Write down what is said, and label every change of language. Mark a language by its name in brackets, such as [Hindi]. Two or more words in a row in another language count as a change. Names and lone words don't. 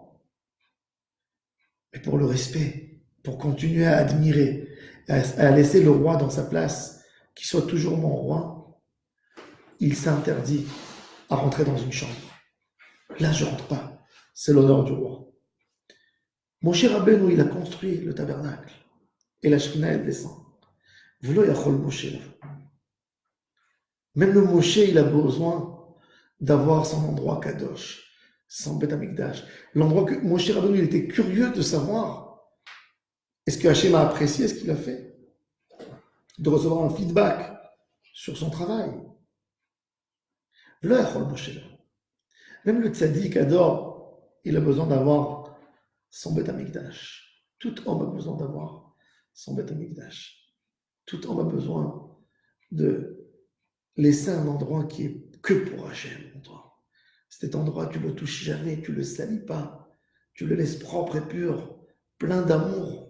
[French] Mais pour le respect, pour continuer à admirer, à laisser le roi dans sa place, qu'il soit toujours mon roi, il s'interdit à rentrer dans une chambre. Là, je ne rentre pas. C'est l'honneur du roi. Moshe Rabbeinu, il a construit le tabernacle. Et la Shekhinah, elle descend. [Hebrew] ולא יכול משה. [French] Même le Moshe, il a besoin d'avoir son endroit kadosh, son [Hebrew] בית המקדש. [French] L'endroit que Moshe Rabbeinu, il était curieux de savoir est-ce que Hachem a apprécié ce qu'il a fait, de recevoir un feedback sur son travail. [Hebrew] ולא יכול משה. [French] Même le tzaddik adore, il a besoin d'avoir son [Hebrew] בית המקדש. [French] Tout homme a besoin d'avoir son [Hebrew] בית המקדש. [French] Tout homme a besoin de laisser un endroit qui est que pour Hachem. Cet endroit, tu ne le touches jamais, tu ne le salis pas, tu le laisses propre et pur, plein d'amour.